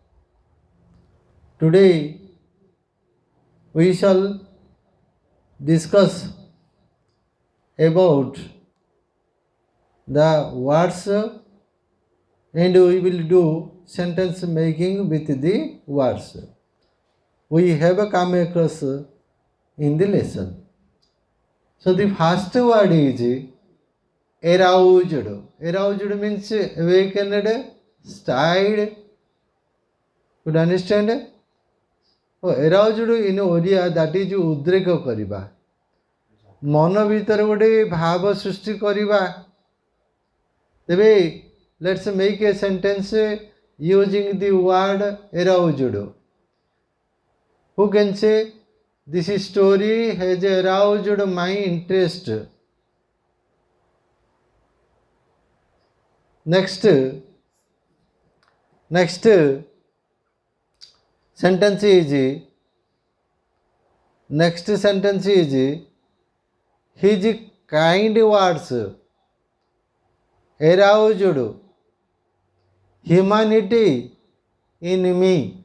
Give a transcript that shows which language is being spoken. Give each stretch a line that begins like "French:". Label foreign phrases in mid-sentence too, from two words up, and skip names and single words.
English: Today we shall discuss about the words and we will do sentence making with the words we have come across in the lesson. So the first word is aroused. Aroused means awakened, stirred. Could understand? Oh, aroused in Oriya, that is
Odia: ଉଦ୍ରେକ କରିବା, ମନ ଭିତର ଗୋଟେ ଭାବ ସୃଷ୍ଟି କରିବା.
English: तेबे let's make a sentence using the word aroused. Who can say this story has aroused my interest? Next sentence is his kind words aroused humanity in me.